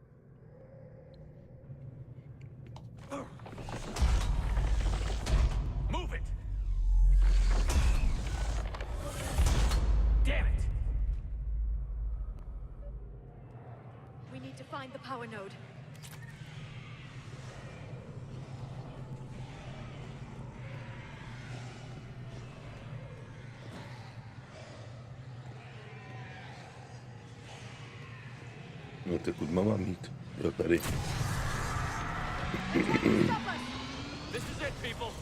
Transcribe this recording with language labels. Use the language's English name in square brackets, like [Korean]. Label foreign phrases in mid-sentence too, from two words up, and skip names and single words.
[English] Move it! Damn it! We need to find the power node. [Czech] No tak kud mám mít? Jo, tady. [English] This is it, people.